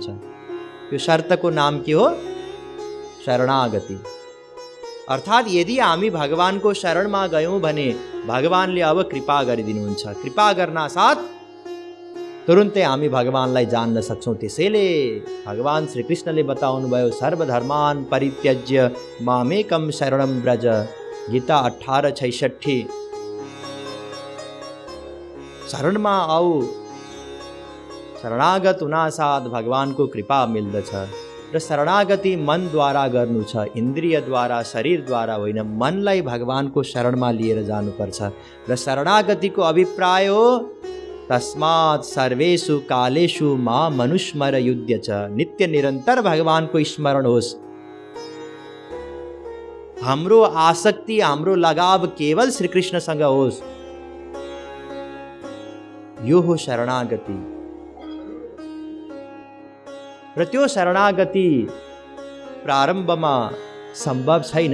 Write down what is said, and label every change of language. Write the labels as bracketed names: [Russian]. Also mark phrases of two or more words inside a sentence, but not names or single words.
[Nepali] त्यो शर्तको नाम के हो? शरणागति। अर्थात् यदि हामी भगवानको शरणमा गयौँ भने भगवानले अब कृपा गरिदिनुहुन्छ। कृपा गर्न साथ तुरुन्तै हामी भगवानलाई जान्न सक्छौँ। त्यसैले भगवान श्रीकृष्णले बताउनु भयो, [Sanskrit] सर्वधर्मान् परित्यज्य मामेकं शरणं व्रज, गीता 18:66। [Nepali] शरणमा आऊ, शरणागत हुनासाथ भगवानको कृपा मिल्दछ। र शरणागति मनद्वारा गर्नु छ, इन्द्रियद्वारा, शरीरद्वारा होइन। मनलाई भगवानको शरणमा लिएर जानुपर्छ। र शरणागतिको अभिप्राय हो, [Sanskrit] तस्मात् सर्वेषु कालेषु मां मनुस्मर युध्य च। [Nepali] नित्य निरन्तर भगवानको स्मरण होस्। हाम्रो आसक्ति, हाम्रो लगाव केवल श्रीकृष्णसँग होस्। यो हो शरणागति। र त्यो शरणागति प्रारम्भमा सम्भव छैन।